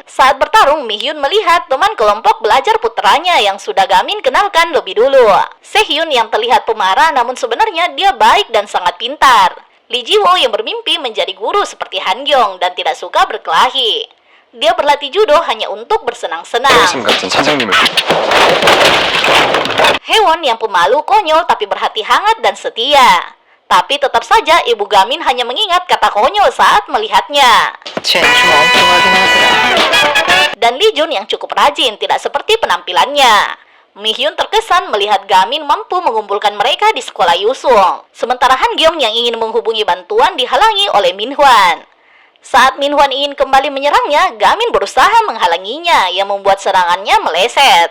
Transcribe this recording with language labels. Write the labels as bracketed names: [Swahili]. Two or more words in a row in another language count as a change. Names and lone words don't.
[Indonesian] Saat bertarung, Mi Hyun melihat teman kelompok belajar putranya yang sudah Gamin kenalkan lebih dulu. Sehyun yang terlihat pemarah namun sebenarnya dia baik dan sangat pintar. Lee Jiwo yang bermimpi menjadi guru seperti Han Gyeong dan tidak suka berkelahi. Dia berlatih judo hanya untuk bersenang-senang. [Korean] 교수님 같은 선생님을. [Indonesian] Hewon yang pemalu, konyol tapi berhati hangat dan setia. Tapi tetap saja ibu Gamin hanya mengingat kata konyol saat melihatnya. [Korean] 쟤 좀 엉뚱하긴 하더라. [Indonesian] Dan Lee Jun yang cukup rajin, tidak seperti penampilannya. Mi Hyun terkesan melihat Gamin mampu mengumpulkan mereka di sekolah Yusung. Sementara Han Gyeong yang ingin menghubungi bantuan dihalangi oleh Min Hwan. Saat Min Hwan ingin kembali menyerangnya, Gamin berusaha menghalanginya yang membuat serangannya meleset.